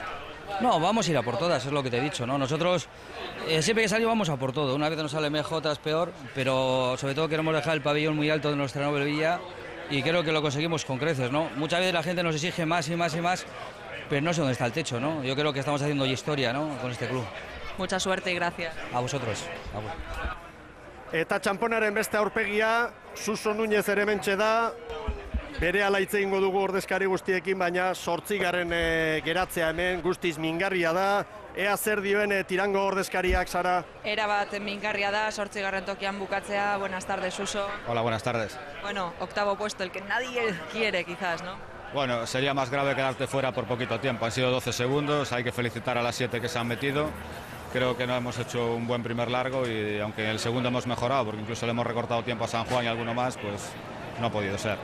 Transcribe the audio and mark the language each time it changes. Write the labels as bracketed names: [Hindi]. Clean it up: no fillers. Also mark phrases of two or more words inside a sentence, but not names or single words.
[Spanish] No, vamos a ir a por todas, es lo que te he dicho, ¿no? Nosotros siempre que salimos vamos a por todo, una vez nos sale mejor, otras peor, pero sobre todo queremos dejar el pabellón muy alto de nuestra noble villa y creo que lo conseguimos con creces, ¿no? Muchas veces la gente nos exige más y más y más, pero no sé dónde está el techo, ¿no? Yo creo que estamos haciendo historia, ¿no?, con este club. Mucha suerte y gracias. A vosotros. [Basque] Eta txamponaren beste aurpegia, Suso Núñez ere hementxe da, bere ala hitz egingo dugu ordezkari guztiekin, baina 8. Geratzea hemen guztiz mingarria da. Ea zer dioen Tirango ordezkariak, Sara? Erabat mingarria da, 8. tokian bukatzea. [Spanish] Buenas tardes, Suso. Hola, buenas tardes. Bueno, 8º puesto, el que nadie quiere quizás, ¿no? Bueno, sería más grave quedarte fuera por poquito tiempo. Han sido 12 segundos, hay que felicitar a las 7 que se han metido. Creo que no hemos hecho un buen primer largo y aunque en el segundo hemos mejorado, porque incluso le hemos recortado tiempo a San Juan y alguno más, pues no ha podido ser.